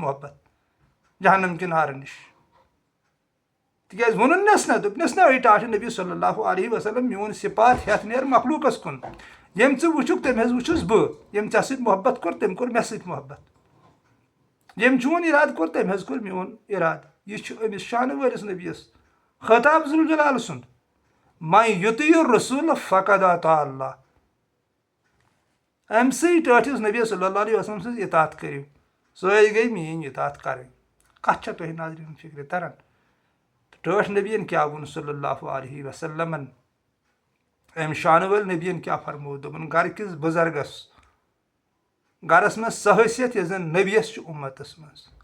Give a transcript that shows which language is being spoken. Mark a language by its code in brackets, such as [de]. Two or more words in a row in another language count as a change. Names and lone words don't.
[ks] محبت جہنم کہِ نارٕ نِش تِکیازِ ووٚنُنس نہ دوٚپنس نہ اے ٹاٹھہِ نبی [ar] صلی اللہ علیہ وسلم [ks] میون صفات ہٮ۪تھ نیر مخلوٗقس کُن ییٚمۍ ژٕ وٕچھُکھ تٔمۍ حظ وٕچھُس بہٕ ییٚمۍ ژےٚ سۭتۍ محبت کوٚر تٔمۍ کوٚر مےٚ سۭتۍ محبت ییٚمۍ چون اِرادٕ کوٚر تٔمۍ حظ کوٚر میون اِرادٕ یہِ چھُ أمِس شانہٕ وٲلِس نبیَس خطاب ذوالجلال سُنٛد [ar] من یُطیع الرسوٗل فقد اطاع اللہ [ks] أمۍ سٕے ٹٲٹھِس نبی [ar] صلی اللہ علیہ وسلم [ks] سٕنٛز اطاعت کٔرِو سۄے گٔے میٲنۍ اطاعت کرٕنۍ کتھ چھےٚ تۄہہِ ناظریٖن فِکرِ تران ٹٲٹھ نبیَن کیاہ ووٚن [ar] صلی اللہ علیہ وسلمن [ks] أمۍ شانہٕ وٲلۍ نبیَن کیاہ فرموو دوٚپُن گرٕ کِس بُزرگس گرس منٛز سۄ حیثیت یۄس زن نبیَس چھِ اُمتس منٛز